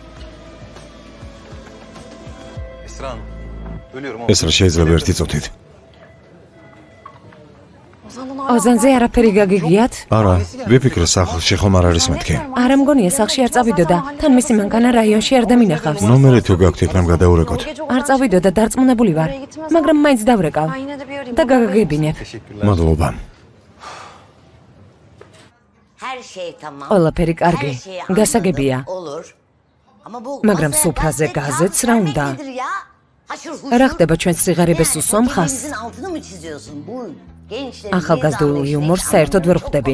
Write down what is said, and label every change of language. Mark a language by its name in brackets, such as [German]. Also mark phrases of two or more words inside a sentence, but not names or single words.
[Georgian] ეს რა შეიძლება ერთი წუთით? ოზანზე არაფერი გაგიგიათ? არა, ვიფიქრე სახლში ხომ არ არის მეთქი. არა მგონია სახლში არ წავიდოდა. თან მისი მანქანა რაიონში არ დამინახავს. ნომერი თუ გაქვთ იქნებ გადაურეკოთ. არ წავიდოდა, დარწმუნებული ვარ. მაგრამ მაინც დავრეკავ [Turkish] Yine de bir arayayım. [Georgian] და გაგაგებინებ. მადლობა. ყველაფერი კარგი, გასაგებია. მაგრამ სუფრაზე გაზეთს რა უნდა? რა ხდება ჩვენს სიღარიბეს უსვამხას? ახალგაზრდულ იუმორს საერთოდ ვერ ხვდები.